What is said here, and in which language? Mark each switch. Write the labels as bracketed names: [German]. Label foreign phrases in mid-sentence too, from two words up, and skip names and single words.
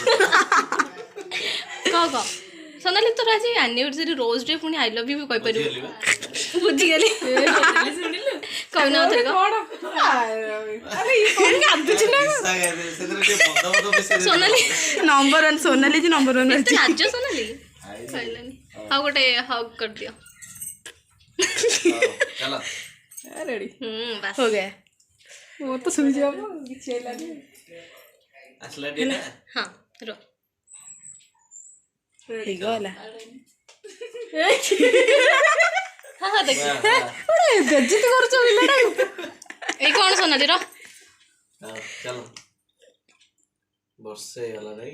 [Odia] କହ ସୋନାଲି ତୋର ଆଜି ଆନିଭର୍ସରୀ [English] rose day [Odia] ପୁଣି [English] I love you [Odia] ବି କହିପାରିବୁ ବୁଝିଗଲି କହିନା ଥରେ ସୋନାଲି [English] number one [Odia] ସୋନାଲି ଯେ [English] number one [Odia] ଏତେ ଲାଜ ସୋନାଲି କହିଲାନି ଆଉ ଗୋଟେ ହଗ୍ କରିଦିଅ ରେଡ଼ି ବାସ୍ [Hindi] हो गया वो तो सुई जाओ [Odia] କିଛି ହେଲାନି ଆସିଲା ଟିକେ ହଁ ର ହେଇଗଲା ହଁ ହଁ ଦେଖ ବେଜ୍ଜତି କରୁଛ ପିଲାଟା ଏଇ କ'ଣ ସୋନାଲି ର ଚାଲ ବର୍ଷେ ହେଇଗଲା ନାଇଁ